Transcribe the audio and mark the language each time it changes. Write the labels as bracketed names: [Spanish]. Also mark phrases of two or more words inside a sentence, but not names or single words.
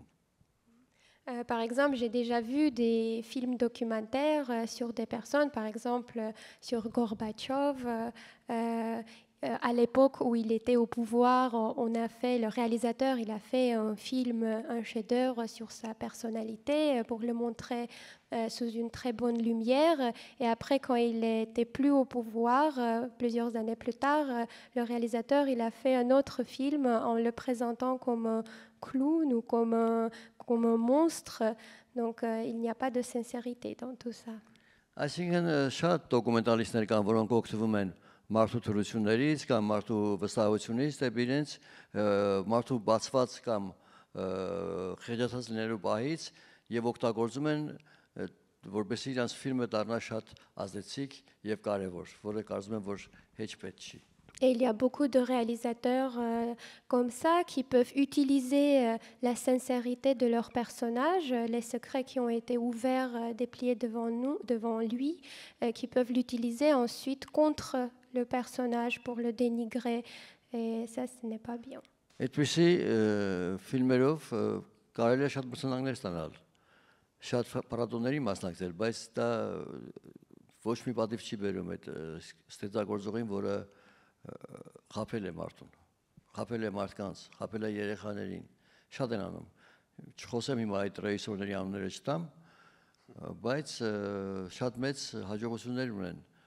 [French] Par exemple, j'ai déjà vu des films documentaires sur des personnes, par exemple sur Gorbatchev. À l'époque où il était au pouvoir, le réalisateur, il a fait un film, un chef-d'œuvre sur sa personnalité pour le montrer sous une très bonne lumière. Et après, quand il n'était plus au pouvoir, plusieurs années plus tard, le réalisateur, il a fait un autre film en le présentant comme un clown ou comme un monstre. Donc, il n'y a pas de sincérité dans tout ça. [Armenian] Այսինքն շատ դոկումենտալիստներ կան, որոնք օգտվում են մարդու թրություններից կամ մարդու վստահությունից դեպի իրենց, մարդու բացված կամ խեղճացած լինելու պահից եւ օգտագործում են որպեսզի իրենց ֆիլմը դառնա շատ ազդեցիկ եւ կարեւոր, որը կարծում եմ որ հեչ պետք չի։ [French] Et il y a beaucoup de réalisateurs comme ça qui peuvent utiliser la sincérité de leur personnage, les secrets qui ont été ouverts, dépliés devant lui, qui peuvent l'utiliser ensuite contre le personnage pour le dénigrer. Et ça, ce n'est pas bien. [Armenian] Այդպիսի ֆիլմերով կարելի է շատ մրցանակներ ստանալ, շատ փառատոների մասնակցել, բայց դա ոչ մի պատիվ չի բերում այդ ստեղծագործողին, որը խաբել է մարդուն, խաբել է մարդկանց, խաբել է երեխաներին, շատ են անում։ Չխոսեմ հիմա այդ ռեժիսորների անունները չտամ, բայց շատ մեծ հաջողություններ ունեն